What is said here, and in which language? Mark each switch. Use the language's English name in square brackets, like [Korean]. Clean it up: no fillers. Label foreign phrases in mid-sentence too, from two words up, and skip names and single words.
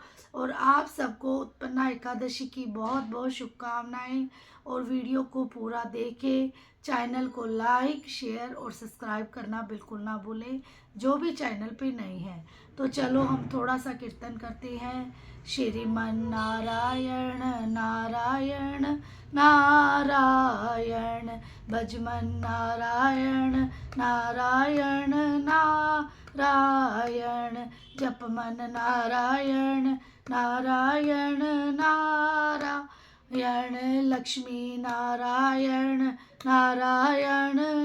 [Hindi] और आप सबको उत्पन्ना एकादशी की बहुत बहुत शुभकामनाएं। और वीडियो को पूरा देखें, चैनल को लाइक शेयर और सब्सक्राइब करना बिल्कुल ना भूलें जो भी चैनल पे नए हैं। तो चलो हम थोड़ा सा कीर्तन करते हैं। श्रीमन नारायण नारायण नारायण, भजमन नारायण नारायण नारायण, जपमन नारायण नारायण नारायण, लक्ष्मी नारायण नारायण